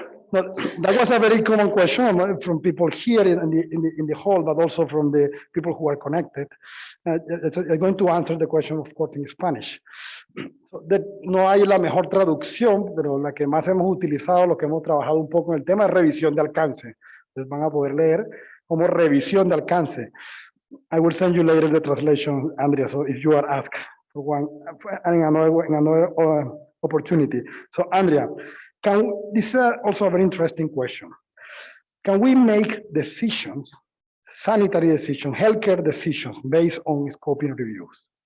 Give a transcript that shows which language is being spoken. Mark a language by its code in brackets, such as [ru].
[en] But that was a very common question from people here in the hall, but also from the people who are connected. I'm going to answer the question, of course, in Spanish. [es] So no hay la mejor traducción, pero la que más hemos utilizado, lo que hemos trabajado un poco en el tema es revisión de alcance. Entonces van a poder leer como revisión de alcance. [en] I will send you later the translation, Andrea, so if you are asked for one in another opportunity. So Andrea, this is also a very interesting question. Can we make decisions, sanitary decisions, healthcare decisions based on scoping reviews?